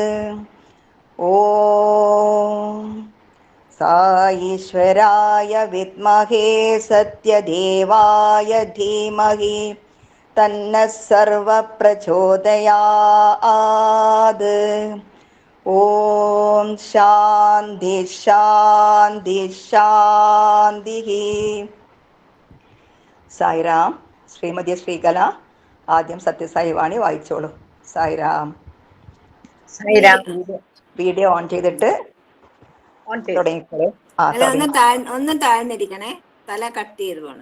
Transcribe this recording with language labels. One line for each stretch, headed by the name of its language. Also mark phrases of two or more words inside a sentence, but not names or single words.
Sanskrit: ॐ सा ईश्वराय विद्महे सत्यदेवाय धीमहि तन्नः सर्वः प्रचोदयात्. ॐ शान्ति शान्ति शान्तिः.
Malayalam: സായിരാം. ശ്രീമതി ശ്രീകല ആദ്യം സത്യസായി വാണി വായിച്ചോളൂ. സായിരാം.
English: video on
Malayalam: ചെയ്തിട്ട് തുടങ്ങിക്കോളൂ. ഒന്ന് താഴ്ന്നിരിക്കണേ, തല കട്ട് ചെയ്ത് പോണം.